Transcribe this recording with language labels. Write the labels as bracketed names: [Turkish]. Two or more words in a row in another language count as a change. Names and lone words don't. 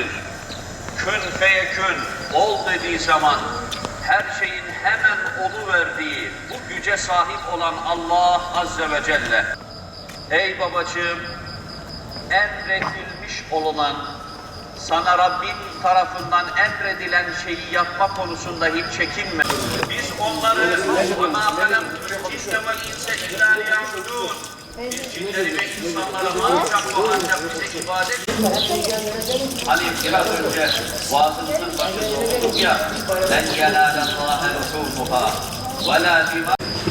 [Arabic] كن فيكون, [Turkish] ol dediği zaman her şeyin hemen oluverdiği bu güce sahip olan Allah [Arabic] عز وجل. [Turkish] Ey babacığım, emredilmiş olunan, sana Rabbin tarafından emredilen şeyi yapma konusunda hiç çekinme. Biz onları [Arabic] وَمَا خَلَقْتُ الْجِنَّ وَالْاِنْسَ اِلَّا لِيَعْبُدُونَ [Turkish] Biz cinleri ve insanlara ancak ve ancak bize ibadet. Hani biraz önce vaazımızın başında okuduk ya, [Arabic] لَنْ يَنَالَ اللّٰهَ لُحُومُهَا وَلَا دِمَاءُهَا.